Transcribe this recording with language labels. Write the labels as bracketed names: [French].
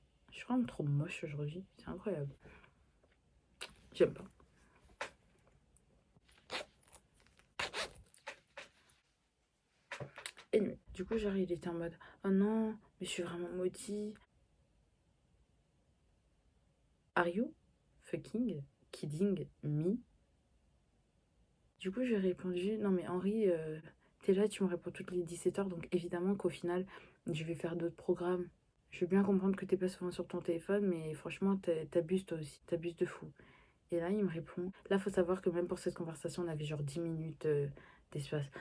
[French] Je suis vraiment trop moche aujourd'hui. C'est incroyable. J'aime pas. Et du coup, genre, il était en mode oh non, mais je suis vraiment maudit. [English] Are you fucking kidding me? [French] Du coup, j'ai répondu non, mais Henri, t'es là, tu me réponds toutes les 17h, donc évidemment qu'au final, je vais faire d'autres programmes. Je veux bien comprendre que t'es pas souvent sur ton téléphone, mais franchement, t'abuses toi aussi, t'abuses de fou. Et là, il me répond. Là, faut savoir que même pour cette conversation, on avait genre 10 minutes d'espace.